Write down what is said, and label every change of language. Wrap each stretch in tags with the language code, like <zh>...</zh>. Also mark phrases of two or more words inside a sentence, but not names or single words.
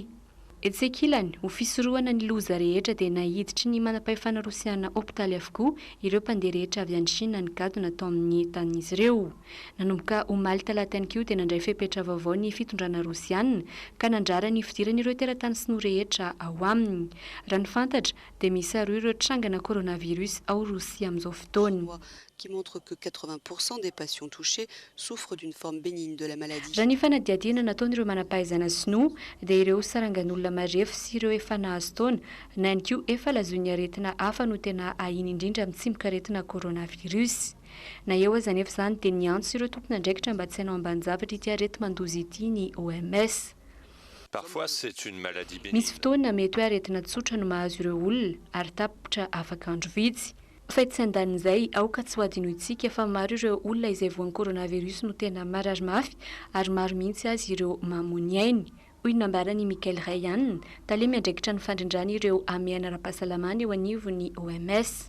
<mg>Etsekilany ho fisorohana ny loza rehetra dia nahiditry ny manam-pahefana rosiana hopitaly avokoa ireo mpandeha rehetra avy any Chine nigadona tao amin'ny tanin'izy ireo. Nanomboka omaly talata ihany koa dia nandray fepetra vaovao ny fitondrana rosiana ka nandrara ny fidiran'ireo teratany sinoa rehetra ao aminy. Raha ny fantatra dia misy aroa ireo trangana coronavirus ao Rosia amin'izao fotoana.</mg> <fr>Qui montre que 80% des patients touchés souffrent d'une forme bénigne de la maladie.</fr> <mg>Raha ny fanadiadiana nataon'ireo manam-pahaizana sinoa dia ireo sarangan'olona marefo sy ireo efa nahazo taona na ihany koa efa lazoin'ny aretina hafa no tena ahiny indrindra amin'ny tsy mikaretina coronavirus. Na eo aza nefa izany dia niantso ireo tompona andraikitra mba tsy hanao ambanin-javatra ity arety mandozy ity ny OMS.</mg> <fr>Parfois c'est une maladie bénigne.</fr> <mg>Misy fotoana mety hoe aretina tsotra no mahazo ireo olona ary tapitra afaka andro vitsy. Fa tsy andanin'izay aoka tsy ho adino itsika fa maro ireo olona izay voan'ny coronavirus no tena marary mafy ary maro mihitsy azy ireo mamony ainy. Hoy nambarany Michael Ryan, tale miandraikitra ny fandrindrany ireo amiana ara-pahasalamana eo anivon'ny OMS.</mg>